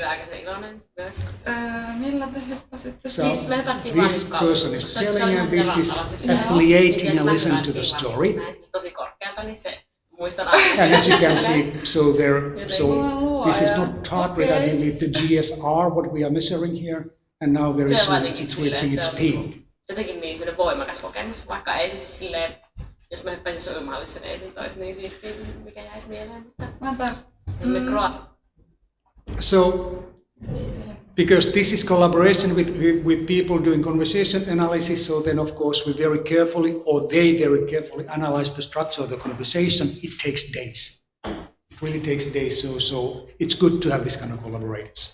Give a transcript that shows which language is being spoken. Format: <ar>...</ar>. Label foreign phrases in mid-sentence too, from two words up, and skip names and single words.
<en>So this person is telling, and this is affiliating and listening to the story. And as you can see, this is not heart rate, I believe the GSR, what we are measuring here, and now it's reaching its peak.</en> <fi>Jotenkin niin sellainen voimakas kokemus, vaikka ei se siis silleen, jos mä hyppäisin uimahallissa, niin ei se olisi niin siistiä, mikä jäisi mieleen, mutta</fi> <en>So, because this is collaboration with people doing conversation analysis, so then of course they very carefully analyze the structure of the conversation. It takes days. It really takes days, so it's good to have this kind of collaborators.</en>